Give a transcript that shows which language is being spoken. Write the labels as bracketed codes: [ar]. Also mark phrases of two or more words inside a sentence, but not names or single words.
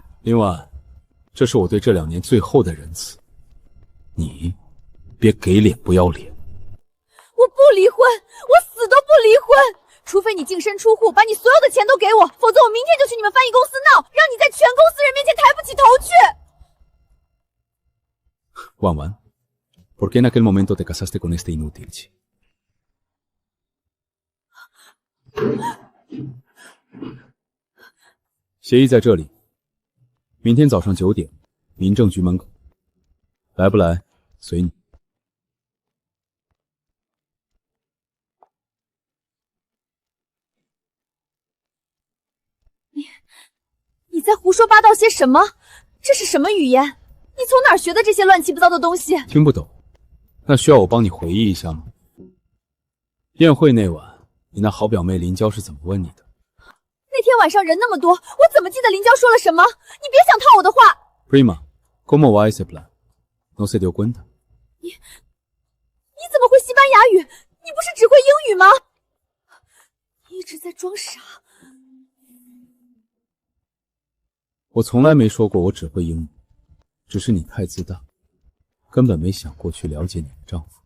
[zh] 林婉，这是我对这2年最后的仁慈，你别给脸不要脸。我不离婚，我死都不离婚，除非你净身出户，把你所有的钱都给我，否则我明天就去你们翻译公司闹，让你在全公司人面前抬不起头去。 [es] 婉婉 ¿Por qué en aquel momento te casaste con este inútil? [zh] 协议在这里，明天早上9点，民政局门口，来不来随你。你在胡说八道些什么？这是什么语言？你从哪儿学的这些乱七八糟的东西？听不懂，那需要我帮你回忆一下吗？宴会那晚，你那好表妹林娇是怎么问你的？那天晚上人那么多，我怎么记得林娇说了什么？你别想套我的话。 [es] Prima, ¿cómo va ese plan? No se dio cuenta. [zh] 你怎么会西班牙语？你不是只会英语吗？你一直在装傻。我从来没说过我只会英语，只是你太自大，根本没想过去了解你的丈夫。